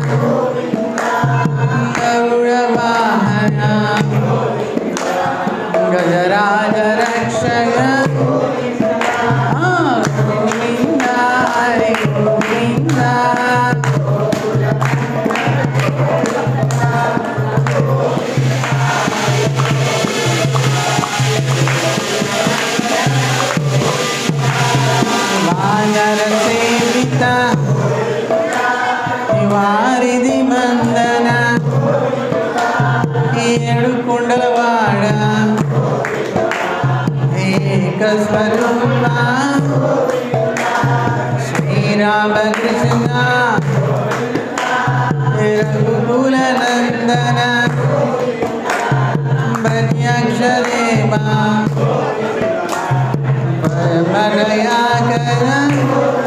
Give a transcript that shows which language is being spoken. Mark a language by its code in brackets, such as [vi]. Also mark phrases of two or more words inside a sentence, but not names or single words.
[sa] गरुड़वाहन गजराज रक्षक गोविंद हरि गोविंद वानर सेवित वारिधि मंदन [te] ఏడు కొండలవాడ [sa] ఏక స్వరూప శ్రీరామకృష్ణ రఘుకుల నందన ప్రత్యక్షదేవ పరమదయాకర